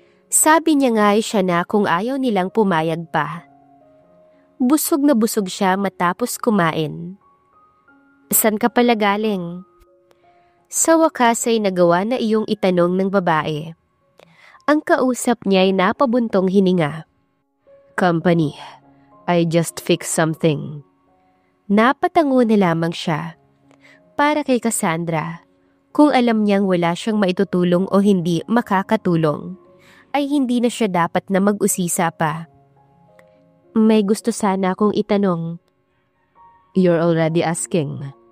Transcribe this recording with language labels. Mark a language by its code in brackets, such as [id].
[tl] Sabi niya nga ay siya na kung ayaw nilang pumayag pa. Busog na busog siya matapos kumain. San ka pala galing? Sa wakas ay nagawa na iyong itanong ng babae. Ang kausap niya ay napabuntong hininga. [en] Company, I just fixed something. [tl] Napatango na lamang siya. Para kay Cassandra, kung alam niyang wala siyang maitutulong o hindi makakatulong, ay hindi na siya dapat na mag-usisa pa. May gusto sana akong itanong. [en] You're already asking.